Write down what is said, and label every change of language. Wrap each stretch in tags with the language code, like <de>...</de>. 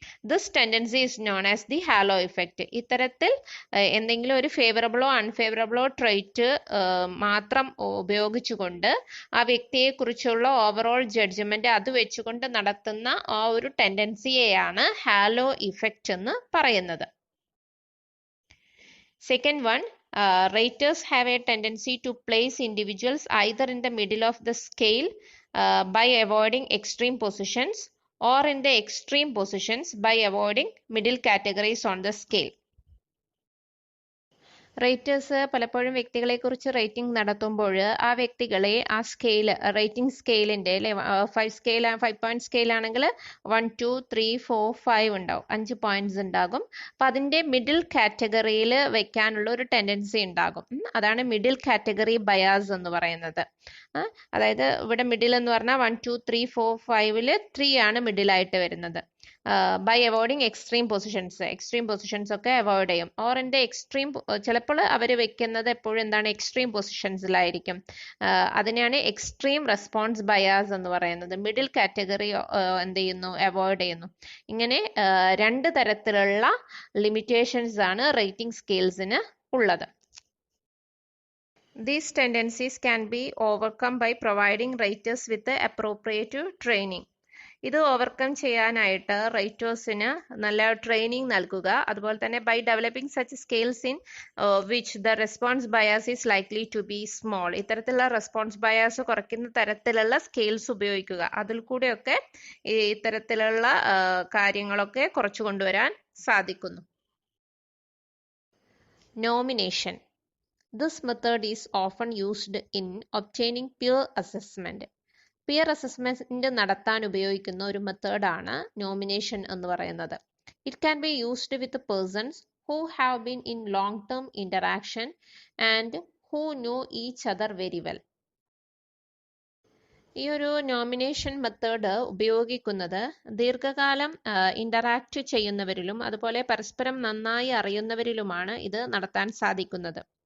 <en>This tendency is known as the halo effect.</en> <ml>ഇത്തരത്തിൽ എന്തെങ്കിലും ഒരു ഫേവറബിളോ അൺഫേവറബിളോ ട്രേറ്റ് മാത്രം ഉപയോഗിച്ചുകൊണ്ട് ആ വ്യക്തിയെ കുറിച്ചുള്ള ഓവറോൾ ജഡ്ജ്മെന്റ് അത് വെച്ചുകൊണ്ട് നടത്തുന്ന ആ ഒരു ടെൻഡൻസിയെയാണ് ഹാലോ ഇഫക്റ്റ് എന്ന് പറയുന്നത്.</ml> <en>Second one, raters have a tendency to place individuals either in the middle of the scale by avoiding extreme positions, or in the extreme positions by avoiding middle categories on the scale.</en> <ml>Raters പലപ്പോഴും വ്യക്തികളെക്കുറിച്ച് rating നടത്തുമ്പോൾ ആ വ്യക്തികളെ ആ scale, rating സ്കെയിലിൻ്റെ അല്ലെ 5 point scale ആണെങ്കിൽ 1 2 3 4 5 ഉണ്ടാവും, 5 points ഉണ്ടാകും. അപ്പം അതിൻ്റെ മിഡിൽ കാറ്റഗറിയിൽ വെക്കാനുള്ള ഒരു ടെൻഡൻസി ഉണ്ടാകും. അതാണ് മിഡിൽ കാറ്റഗറി ബയാസ് എന്ന് പറയുന്നത്. അതായത് ഇവിടെ മിഡിൽ എന്ന് പറഞ്ഞാൽ 1 2 3 4 5-ൽ 3 ആണ് മിഡിലായിട്ട് വരുന്നത്.</ml> <en>by avoiding extreme positions</en> <ml>ഒക്കെ അവോയ്ഡ് ചെയ്യും. ഓർ എൻ്റെ എക്സ്ട്രീം, ചിലപ്പോൾ അവർ വെക്കുന്നത് എപ്പോഴും എന്താണ്, എക്സ്ട്രീം പൊസിഷൻസിലായിരിക്കും. അതിനെയാണ് എക്സ്ട്രീം റെസ്പോൺസ് ബയാസ് എന്ന് പറയുന്നത്. മിഡിൽ കാറ്റഗറി എന്ത് ചെയ്യുന്നു, അവോയ്ഡ് ചെയ്യുന്നു. ഇങ്ങനെ രണ്ട് തരത്തിലുള്ള ലിമിറ്റേഷൻസ് ആണ് റേറ്റിംഗ് സ്കെയിൽസിന് ഉള്ളത്.</ml> <en>These tendencies can be overcome by providing raters with appropriate training.</en> <ml>ഇത് ഓവർകം ചെയ്യാനായിട്ട് റേറ്റേഴ്സിന് നല്ല ട്രെയിനിങ് നൽകുക. അതുപോലെ തന്നെ</ml> <en>By developing such scales in which the response bias is likely to be small.</en> <ml>ഇത്തരത്തിലുള്ള റെസ്പോൺസ് ബയാസ് കുറയ്ക്കുന്ന തരത്തിലുള്ള സ്കെയിൽസ് ഉപയോഗിക്കുക. അതിൽ കൂടെയൊക്കെ ഇത്തരത്തിലുള്ള കാര്യങ്ങളൊക്കെ കുറച്ചു കൊണ്ടുവരാൻ സാധിക്കുന്നു.</ml> <en>Nomination. This method is often used in obtaining peer assessment.</en> <ml>Peer assessment നടത്താൻ ഉപയോഗിക്കുന്ന ഒരു മെത്തേഡാണ് നോമിനേഷൻ എന്ന് പറയുന്നത്.</ml> <en>It can be used with persons who have been in long term interaction and who know each other very well.</en> <ml>ഈ ഒരു nomination method ഉപയോഗിക്കുന്നത് ദീർഘകാലം ഇന്ററാക്ട് ചെയ്യുന്നവരിലും അതുപോലെ പരസ്പരം നന്നായി അറിയുന്നവരിലുമാണ് ഇത് നടത്താൻ സാധിക്കുന്നത്.</ml>